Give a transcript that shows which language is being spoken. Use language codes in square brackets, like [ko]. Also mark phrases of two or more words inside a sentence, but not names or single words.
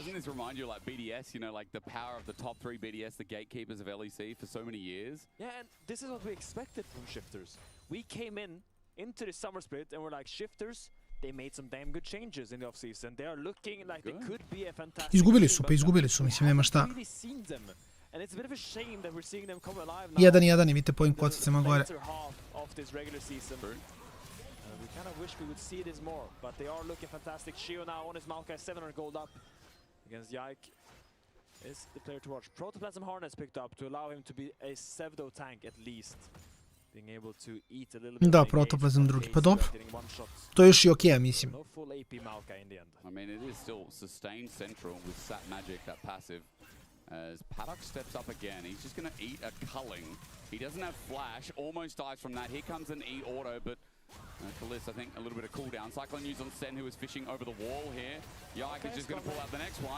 [en] Doesn't this remind you like BDS, you know, like the power of the top 3 BDS, the gatekeepers of LEC for so many years? Yeah, and this is what we expected from Shifters. We came into the summer split and we're like, Shifters, they made some damn good changes in the offseason. They are looking like they could be a fantastic [sr] Izgubili su, mislim, nema šta. [en] And it's a bit of a shame that we're seeing them come alive now. [sr] 1-1 i vidite po ovim kocicama gore. [en] Of this regular season. We kind of wish we would see this more, but they are looking fantastic. Shio now on his Maokai, 700 gold up against Yike. Is the player to watch. Protoplasm Harness picked up to allow him to be a pseudo tank at least. Being able to eat a little bit. [sr] Da, Protoplasm drugi, pa dobro. To je još i okej, mislim. [en] No full AP Maokai in the end. I mean, it is still sustained central with Sap Magic, that passive. As Paddock steps up again, he's just going to eat a culling. He doesn't have flash, almost dies from that. Here comes an E-auto, but Kalis, I think, a little bit of cooldown. Cyclone use on Sen, who is fishing over the wall here. Yike is just going to pull out the next one.